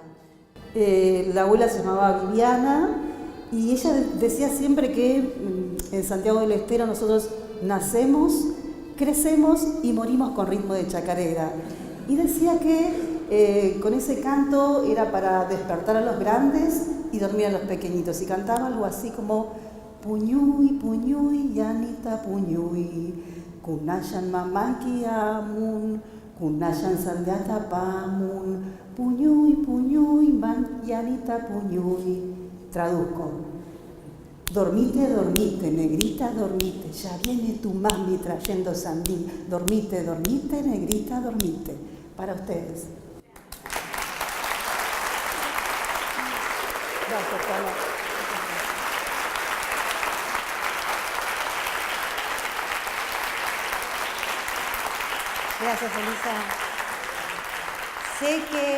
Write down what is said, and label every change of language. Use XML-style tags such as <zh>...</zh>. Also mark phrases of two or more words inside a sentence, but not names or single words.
<es>La abuela se llamaba Viviana y ella decía siempre que en Santiago del Estero nosotros nacemos, crecemos y morimos con ritmo de chacarera. Y decía que con ese canto era para despertar a los grandes y dormir a los pequeñitos. Y cantaba algo así como</es> <qu>Puñuy, puñuy, yanita puñuy, kunayan mamaki amun, kunayan salgata pamun, puñuy, puñuy, yanita puñuy.</qu> <es>Traduzco. Dormite, dormite, negrita, dormite, ya viene tu mami trayendo sandí. Dormite, dormite, negrita, dormite. Para ustedes. Gracias, Carla. Gracias, Elisa.</es>